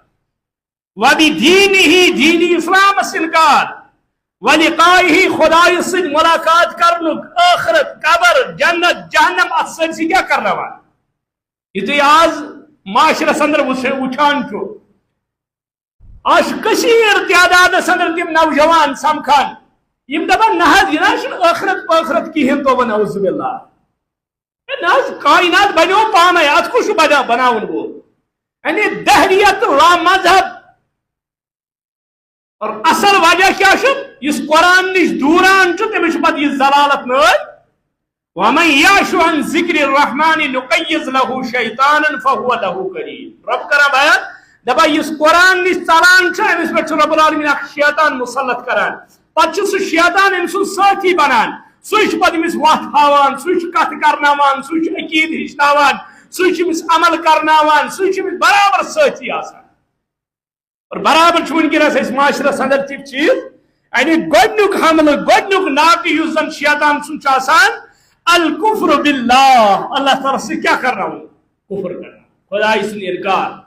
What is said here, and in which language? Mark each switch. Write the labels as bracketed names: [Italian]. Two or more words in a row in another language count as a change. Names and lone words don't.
[Kashmiri] وبدینہ دین اسلامس انکار ولقائہ خداے سۭتۍ ملاقات کرنُک ٲخرت قبر جنت جہنم اتھ سٲرسٕے کیٛاہ کرناوان یہِ تُہۍ آز معاشرس اندر وٕچھان چھُ آج کثیر تعدادس اندر تم نوجوان سمکھان یم دپان نہ حظ یہ نہ ٲخرت پٲخرت کہین تو نعوذ باللہ نہ حظ کائنات بنیو پانے ات کُس چھُ بناون وول یعنی دہریت لا مذہب [Urdu] اور اصل وجہ [Kashmiri] کیا چھُ یُس قرآن نش دوٗران چھُ تٔمِس چھُ پتہٕ یہِ ضلالت نٲر [Arabic] ومن یعش عن ذکر الرحمن نقیض له شیطانا فهو له قرین [Kashmiri] رب کران بیان دپان یُس قرآن نش ژلان چھُ أمِس پٮ۪ٹھ چھُ [Arabic] رب العالمین [Kashmiri] اکھ شیطان مُسلط کران پتہٕ چھُ سُہ شیطان أمۍ سُنٛد سٲتھی بنان سُے چھُ پتہٕ أمِس وتھ ہاوان سُے چھُ کتھ کرناوان سُے چھُ عقیٖد ہیٚچھناوان سُے چھُ أمِس عمل کرناوان سُے چھُ أمِس برابر سٲتھی آسان اور برابر چھُ وٕنکیٚنس أسۍ معاشرس اندر تِم چیٖز یعنی گۄڈنیُک حملہٕ گۄڈنیُک ناقہٕ یُس زن شیطان سُنٛد چھُ آسان [Arabic] الکفر باللہ [Kashmiri] اللہ تعالیٰ سۭتۍ کیٛاہ کرناوُن کفر کرناوُن خداے سُنٛد انکار